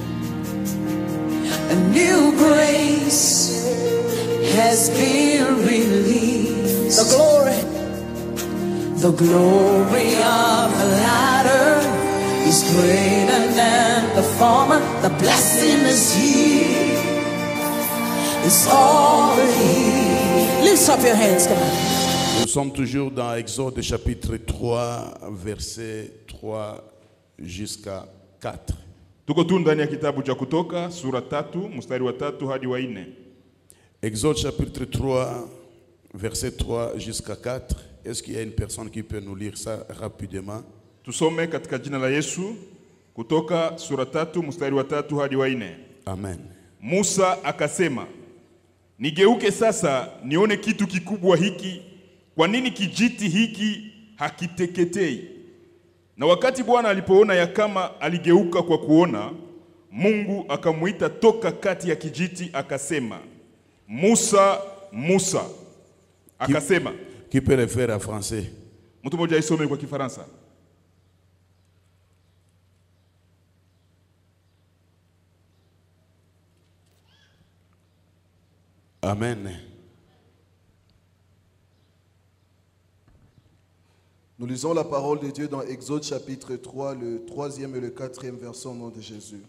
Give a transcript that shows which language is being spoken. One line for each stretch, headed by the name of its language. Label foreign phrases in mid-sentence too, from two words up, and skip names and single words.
English: A new grace has been released. The glory of the latter is greater than the former. The blessing is here. It's all here. Lift up your hands, come on.
French: Nous sommes toujours dans Exode chapitre 3, verset 3 jusqu'à 4.
Swahili: Tuko tu ndani ya kitabu cha Kutoka sura 3 mstari wa 3 hadi wa 4.
French: Exode chapitre 3, verset 3 jusqu'à 4. Est-ce qu'il y a une personne qui peut nous lire ça rapidement?
Swahili: Tusome katika jina la Yesu. Kutoka sura 3 mstari wa 3 hadi wa 4. Amen. Musa akasema, nigeuke sasa nione kitu kikubwa hiki. Kwa nini kijiti hiki hakiteketei? Na wakati Bwana alipoona ya kama aligeuka kwa kuona, Mungu akamuita toka kati ya kijiti akasema, Musa, Musa. Akasema,
French: qui peut le faire en français?
Swahili: Mtu mmoja isome kwa Kifaransa. Amen.
French: Nous lisons la parole de Dieu dans Exode chapitre 3, le 3e et le 4e verset au nom de Jésus.